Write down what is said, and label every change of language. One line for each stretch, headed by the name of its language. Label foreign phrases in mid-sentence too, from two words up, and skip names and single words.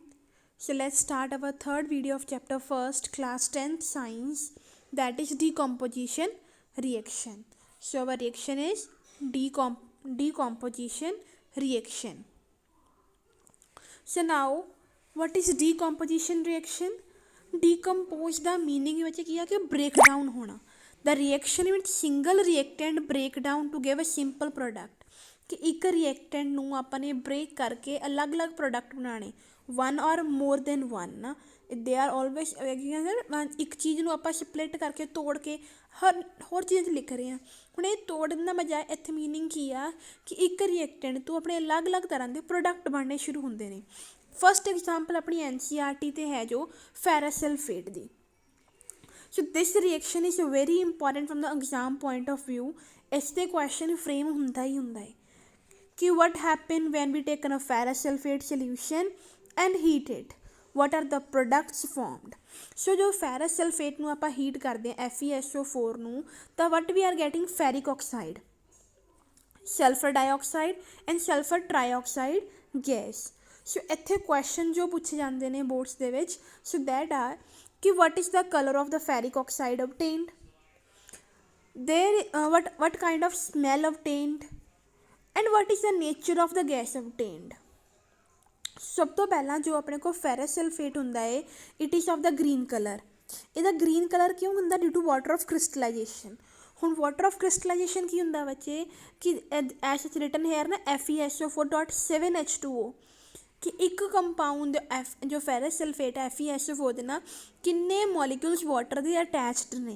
English: So let's start our third video of chapter first, class 10th science, that is decomposition reaction. So our reaction is decomposition reaction. So now what is decomposition reaction? Decompose the meaning
Punjabi: ਵਿੱਚ ਕੀ ਆ ਕਿ
English: break down
Punjabi: ਹੋਣਾ.
English: The reaction with single reactant break down to give a simple product.
Punjabi: ਕਿ ਇੱਕ ਰਿਐਕਟੈਂਟ ਨੂੰ ਆਪਾਂ ਨੇ ਬ੍ਰੇਕ ਕਰਕੇ ਅਲੱਗ-ਅਲੱਗ ਪ੍ਰੋਡਕਟ ਬਣਾਉਣੇ,
English: one or more than one
Punjabi: ਨਾ,
English: they are always
Punjabi: ਇੱਕ ਚੀਜ਼ ਨੂੰ ਆਪਾਂ ਸਪਲਿਟ ਕਰਕੇ ਤੋੜ ਕੇ ਹੋਰ ਚੀਜ਼ ਲਿਖ ਰਹੇ ਹਾਂ। ਹੁਣ ਇਹ ਤੋੜਨ ਦਾ ਬਜਾਏ ਇੱਥੇ ਮੀਨਿੰਗ ਕੀ ਆ ਕਿ ਇੱਕ ਰਿਐਕਟੈਂਟ ਤੋਂ ਆਪਣੇ ਅਲੱਗ-ਅਲੱਗ ਤਰ੍ਹਾਂ ਦੇ ਪ੍ਰੋਡਕਟ ਬਣਨੇ ਸ਼ੁਰੂ ਹੁੰਦੇ ਨੇ।
English: first example
Punjabi: ਆਪਣੀ NCERT 'ਤੇ ਹੈ ਜੋ
English: ferrous sulfate
Punjabi: ਦੀ।
English: So this reaction is very important from the exam point of view.
Punjabi: ਇਸ 'ਤੇ ਕੁਐਸਚਨ ਫਰੇਮ ਹੁੰਦਾ ਹੀ ਹੁੰਦਾ ਹੈ कि
English: what happen when we take a ferrous sulfate solution and heat it, what are the products formed। so जो ferrous sulfate
Punjabi: ਨੂੰ ਆਪਾਂ ਹੀਟ ਕਰਦੇ ਹਾਂ FeSO4 ਨੂੰ, ਤਾਂ
English: what we are getting ferric oxide, sulfur dioxide and sulfur trioxide gas।
Punjabi: so ਇੱਥੇ ਕੁਐਸਚਨ ਜੋ ਪੁੱਛੇ ਜਾਂਦੇ ਨੇ ਬੋਰਡਸ ਦੇ ਵਿੱਚ,
English: so that are ਕਿ what is the color of the ferric oxide obtained, there what kind of smell obtained, and what is the nature of the gas obtained।
Punjabi: ਸਭ ਤੋਂ ਪਹਿਲਾਂ ਜੋ ਆਪਣੇ ਕੋਲ
English: ferrous sulfate
Punjabi: ਹੁੰਦਾ ਹੈ,
English: It is of the green colour. ਇਹਦਾ green colour
Punjabi: ਕਿਉਂ ਹੁੰਦਾ?
English: Due to water of crystallization.
Punjabi: ਹੁਣ
English: water of crystallization
Punjabi: ਕੀ ਹੁੰਦਾ ਬੱਚੇ ਕਿ
English: as it's written here
Punjabi: ਨਾ FeSO4.7H2O, ਕਿ ਇੱਕ ਕੰਪਾਊਂਡ ਜੋ
English: ferrous sulfate
Punjabi: ਹੈ FeSO4 ਦੇ ਨਾਲ ਕਿੰਨੇ
English: molecules water
Punjabi: ਦੇ ਅਟੈਚਡ ਨੇ।